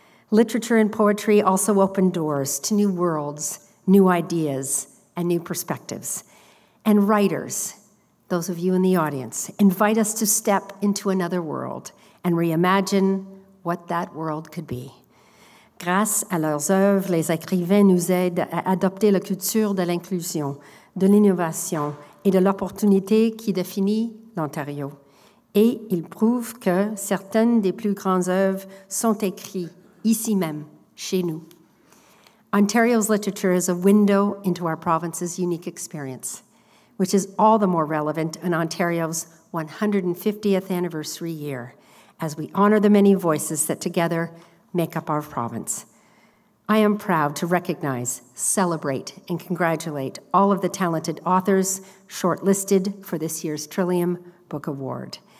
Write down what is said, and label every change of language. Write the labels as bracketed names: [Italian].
[English] Literature and poetry also open doors to new worlds, new ideas, and new perspectives. And writers, those of you in the audience, invite us to step into another world and reimagine what that world could be. [French] Grâce à leurs œuvres, les écrivains nous aident à adopter la culture de l'inclusion, de l'innovation et de l'opportunité qui définit l'Ontario. Et ils prouvent que certaines des plus grandes œuvres sont écrites ici même, chez nous. [English] Ontario's literature is a window into our province's unique experience, which is all the more relevant in Ontario's 150th anniversary year, as we honor the many voices that together make up our province. I am proud to recognize, celebrate, and congratulate all of the talented authors shortlisted for this year's Trillium Book Award.